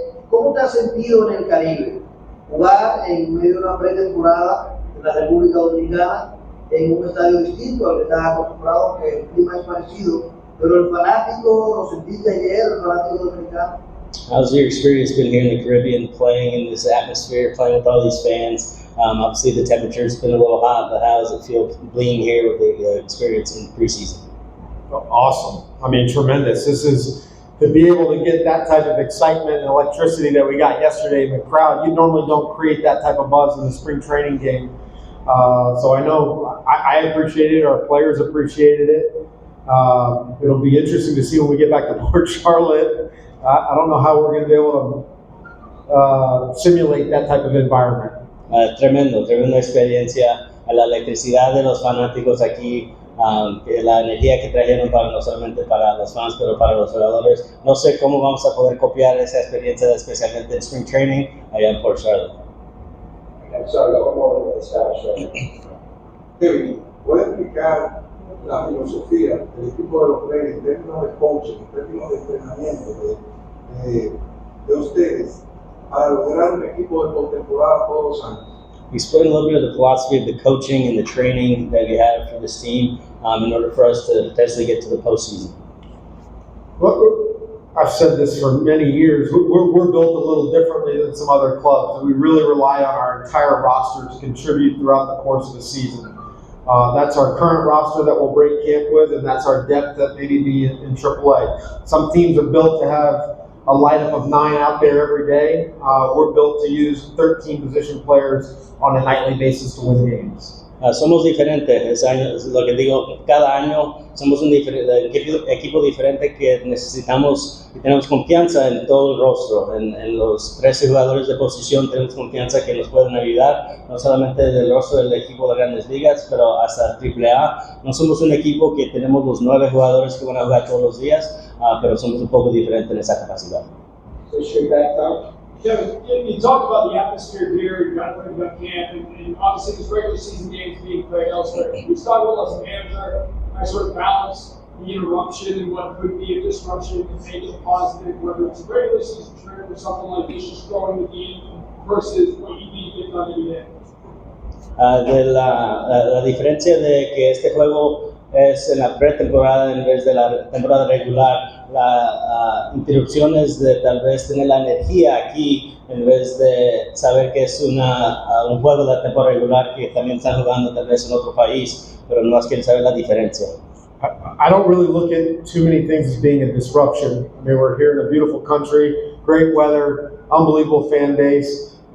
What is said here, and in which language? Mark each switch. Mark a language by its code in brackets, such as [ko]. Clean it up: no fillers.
[es] ¿Cómo te has sentido en el Caribe? Jugar en medio de una pretemporada en la República Dominicana en un estadio distinto al que estás acostumbrado, que el clima es parecido, pero el fanático, ¿lo sentiste ayer, el fanático dominicano? [en] How's your experience been here in the Caribbean, playing in this atmosphere, playing with all these fans? Obviously the temperature's been a little hot, but how does it feel being here with the experience in preseason? Awesome. I mean, tremendous. This is to be able to get that type of excitement and electricity that we got yesterday in the crowd. You normally don't create that type of buzz in the spring training game. So I know I appreciated it. Our players appreciated it. It'll be interesting to see when we get back to Port Charlotte. I don't know how we're going to be able to simulate that type of environment. [es] Tremenda experiencia. La electricidad de los fanáticos aquí, la energía que trajeron no solamente para los fans, pero para los jugadores. No sé cómo vamos a poder copiar esa experiencia, especialmente en Spring Training allá en Port Charlotte. [en] Sorry, one more establishment. [es] Kevin, ¿puede explicar la filosofía del equipo de los Reyes en términos de coaching, en términos de entrenamiento de ustedes para lograr un equipo de postemporada todos los años? [en] Explain a little bit of the philosophy of the coaching and the training that you have for this team in order for us to potentially get to the postseason. Well, I've said this for many years. We're built a little differently than some other clubs, and we really rely on our entire roster to contribute throughout the course of the season. That's our current roster that we'll break camp with, and that's our depth that maybe be in AAA. Some teams are built to have a lineup of 9 out there every day. We're built to use 13 position players on a nightly basis to win games. [es] Somos diferentes, es lo que digo, cada año somos un equipo diferente que necesitamos y tenemos confianza en todo el rostro, en los 13 jugadores de posición tenemos confianza que nos pueden ayudar, no solamente del rostro del equipo de Grandes Ligas, pero hasta AAA. No somos un equipo que tenemos los 9 jugadores que van a jugar todos los días, pero somos un poco diferentes en esa capacidad. [en] Kevin, you talked about the atmosphere here, you got camp, and obviously there's regular season games being played elsewhere. We talked about as a manager, I sort of balance the interruption and what could be a disruption and make it positive, whether it's a regular season trip or something like this, just growing the game versus what you need to get done every day. [es] La diferencia de que este juego es en la pretemporada en vez de la temporada regular, la interrupciones de tal vez tener la energía aquí en vez de saber que es un juego de la temporada regular que también están jugando tal vez en otro país, pero no más quieren saber la diferencia. [en] I don't really look at too many things as being a disruption. I mean, we're here in a beautiful country, great weather, unbelievable fan base.